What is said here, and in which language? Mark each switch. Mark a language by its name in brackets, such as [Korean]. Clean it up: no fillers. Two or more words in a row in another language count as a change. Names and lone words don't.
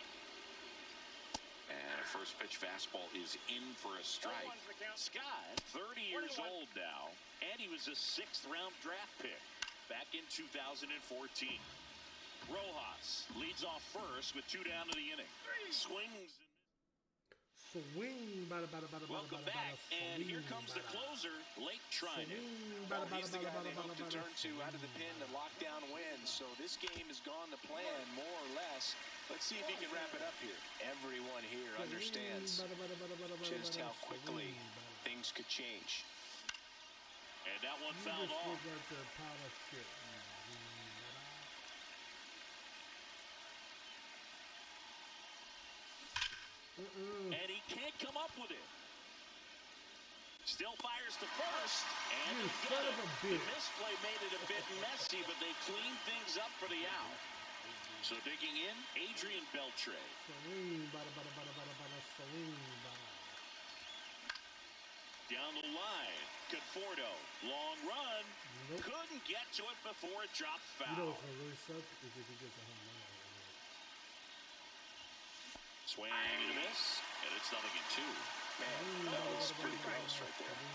[English] And a first pitch fastball is in for a strike. 1-1's the count. Scott, 30 years 21. old now, and he was a 6th-round draft pick back in 2014. Rojas leads off first with 2 down to the inning. Swings. Swing, bada, bada, bada, Welcome bada, back, bada, and here swing, comes the bada. closer, Blake Trinan. Swing, Well, bada, he's the bada, guy they bada, hope to bada, turn to swing, out of the pen to lock down wins. So this game has gone to plan, more or less. Let's see if he can wrap it up here. Everyone here understands bada, bada, bada, bada, bada, just bada, how quickly swing, bada. things could change. And that one You fouled just off. look like the pile of shit. And he can't come up with it. Still fires to first. And You they son get of it. a The bitch. misplay made it a bit messy, but they cleaned things up for the out. So digging in, Adrian Beltre. Swing, bada, bada, bada, bada, bada, swing, bada. Down the line, Conforto, long run. Nope. Couldn't get to it before it dropped You know foul. what's gonna really suck is if he gets a home run. Swing and a miss, and it's 0-2. Man, that was pretty close right there.